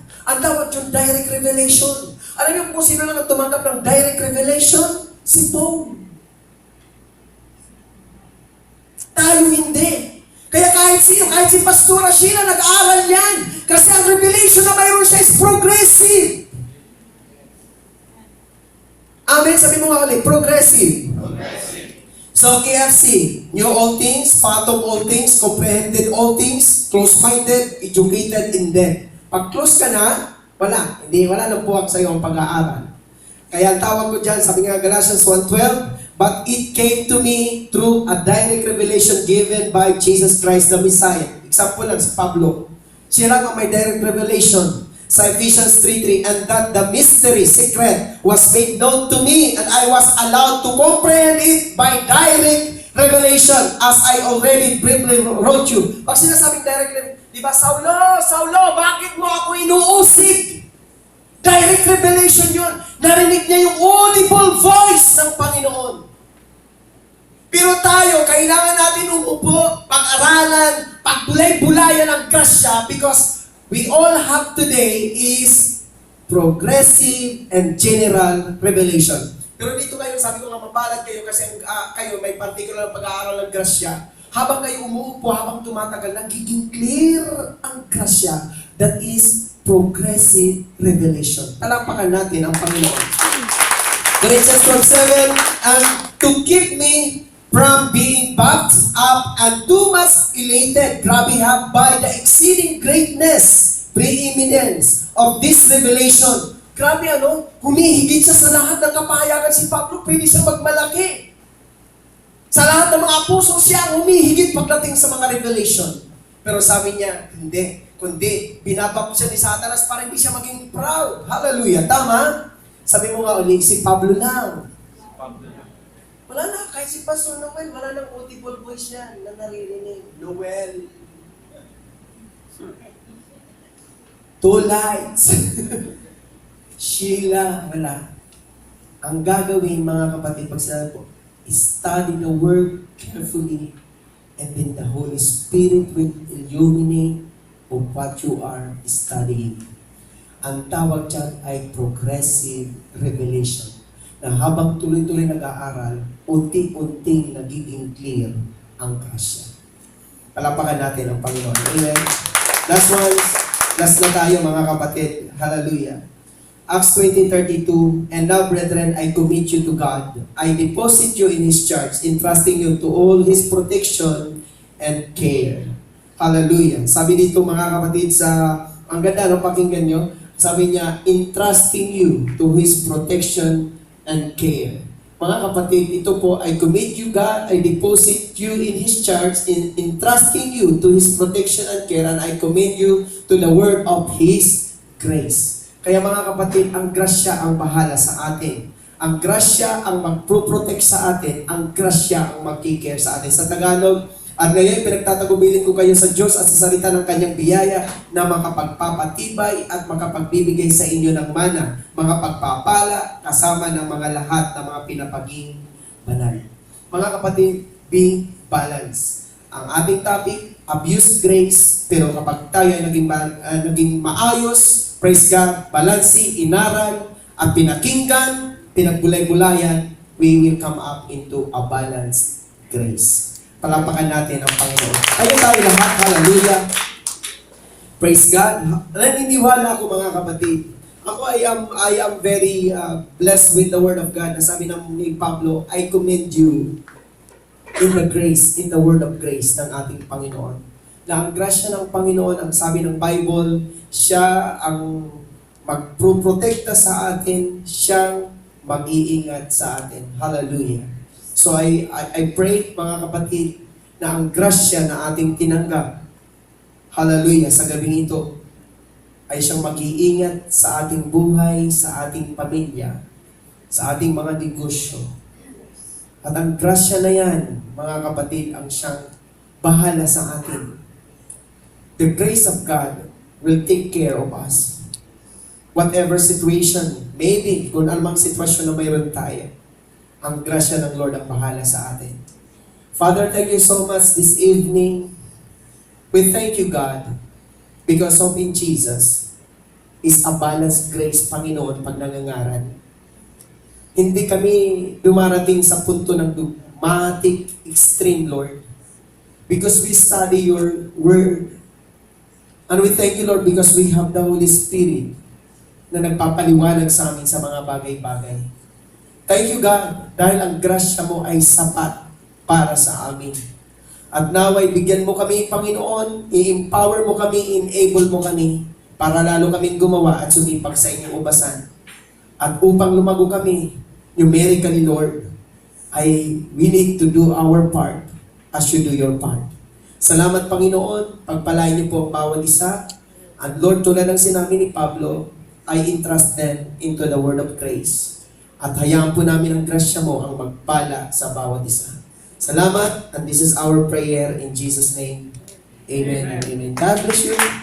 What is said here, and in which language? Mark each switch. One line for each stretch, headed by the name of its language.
Filipino: Ang tawag yung direct revelation. Alam niyo kung sino lang ang tumanggap ng direct revelation? Si Paul. Tayo hindi. Kaya kahit sino, kahit si Pastora Sheila, nag-aaral yan. Kasi ang revelation na mayroon siya
English: is progressive.
Filipino: Amen? Sabi mo nga ulit, progressive.
English: So, KFC, knew all things, fathom all things, comprehended all things, close-minded, educated in them.
Filipino: Pag close ka na, wala nang buwag sa iyo ang pag-aaral. Kaya ang tawag ko dyan, sabi nga
English: Galatians 1:12, but it came to me through a direct revelation given by Jesus Christ the Messiah.
Filipino: Example lang si Pablo. Siya lang ang may direct revelation sa
English: Ephesians 3:3, and that the mystery, secret, was made known to me, and I was allowed to comprehend it by direct revelation, as I already briefly wrote you.
Filipino: Pag sinasabing
English: direct revelation,
Filipino: di ba, Saulo, bakit mo ako inuusig? Direct revelation yun. Narinig niya yung audible voice ng Panginoon. Pero tayo, kailangan natin umupo, pag-aralan, pagbulay-bulayan ang grasya,
English: because we all have today is progressive and general revelation.
Filipino: Pero dito kayo, sabi ko nga, mapalad kayo kasi kayo may particular na pag-aaral ng grasya. Habang kayo umuupo, habang tumatagal, nagiging clear ang grasya.
English: That is progressive revelation.
Filipino: Talampakan natin ang Panginoon.
English: Galatians 12:7, and to keep me from being puffed up and too much elated,
Filipino: grabe ha,
English: by the exceeding greatness, preeminence of this revelation.
Filipino: Grabe ano, humihigit siya sa lahat ng kapahayagan si Pablo, pwede siya magmalaki. Sa lahat ng mga apostol siya humihigit pagdating sa mga revelation. Pero sabi niya, hindi. Kundi, binabak siya ni Satanas para hindi siya maging proud. Hallelujah. Tama? Sabi mo nga ulit, si Pablo lang. Wala na, kahit si Pastor Noel, wala nang audible voice yan na naririnig. Noel.
English: Two lights. Sheila, wala.
Filipino: Ang gagawin mga kapatid, pag sinabi po,
English: study the Word carefully, and then the Holy Spirit will illuminate of what you are studying.
Filipino: Ang tawag dyan ay progressive revelation. Na habang tuloy-tuloy nag-aaral, unti-unting nagiging clear ang grasya. Palapakan natin ang Panginoon. Amen. Last na tayo mga kapatid. Hallelujah.
English: Acts 20:32, and now, brethren, I commit you to God. I deposit you in His charge, entrusting you to all His protection and care. Hallelujah.
Filipino: Sabi dito mga kapatid ang ganda ng pakinggan nyo, sabi niya,
English: entrusting you to His protection and care.
Filipino: Mga kapatid, ito po,
English: I commit you God, I deposit you in His charge, entrusting you to His protection and care, and I commit you to the word of His grace.
Filipino: Kaya mga kapatid, ang grasya ang bahala sa atin. Ang grasya ang magpro-protect sa atin. Ang grasya ang mag-care sa atin. Sa Tagalog, at ngayon pinagtatagubilin ko kayo sa Diyos at sa salita ng kanyang biyaya na makapagpapatibay at makapagbibigay sa inyo ng mana, mga pagpapala kasama ng mga lahat ng mga pinapaging banal. Mga kapatid,
English: be balanced.
Filipino: Ang ating topic, abuse grace, pero kapag tayo ay naging maayos, praise God, balansi, inaral, at pinakinggan, pinagbulay-bulayan,
English: we will come up into a balanced grace.
Filipino: Palapakan natin ang Panginoon. Kayo tayo lahat, hallelujah. Praise God. Naniniwala ako mga kapatid. Ako
English: I am very blessed with the Word of God.
Filipino: Nasabi ni Pablo,
English: I commend you in the grace, in the Word of grace
Filipino: ng ating Panginoon. Na ang grasya ng Panginoon, ang sabi ng Bible, siya ang magproprotekta sa atin, siyang mag-iingat sa atin. Hallelujah.
English: So I pray
Filipino: mga kapatid na ang grasya na ating tinanggap, hallelujah, sa gabing ito, ay siyang mag-iingat sa ating buhay, sa ating pamilya, sa ating mga negosyo. At ang grasya na yan, mga kapatid, ang siyang bahala sa atin.
English: The grace of God will take care of us. Whatever situation, maybe
Filipino: kung anumang sitwasyon na mayroon tayo, ang grasya ng Lord ang bahala sa atin.
English: Father, thank you so much this evening. We thank you, God, because of in Jesus is a balanced grace,
Filipino: Panginoon, pag nangangaral. Hindi kami dumarating sa punto ng dramatic extreme, Lord,
English: because we study your word. And we thank you, Lord, because we have the Holy Spirit
Filipino: na nagpapaliwanag sa amin sa mga bagay-bagay.
English: Thank you, God,
Filipino: dahil ang grasya mo ay sapat para sa amin. At naway, bigyan mo kami, Panginoon, i-empower mo kami, enable mo kami, para lalo kaming gumawa at sumipag sa inyong ubasan. At upang lumago kami,
English: numerically, Lord, we need to do our part as you do your part.
Filipino: Salamat, Panginoon, pagpalain niyo po ang bawat isa. And Lord, tulad ng sinabi ni Pablo,
English: I entrust them into the word of grace.
Filipino: At hayaan po namin ang grasya mo ang magpala sa bawat isa. Salamat,
English: and this is our prayer in Jesus' name. Amen and amen. God bless you.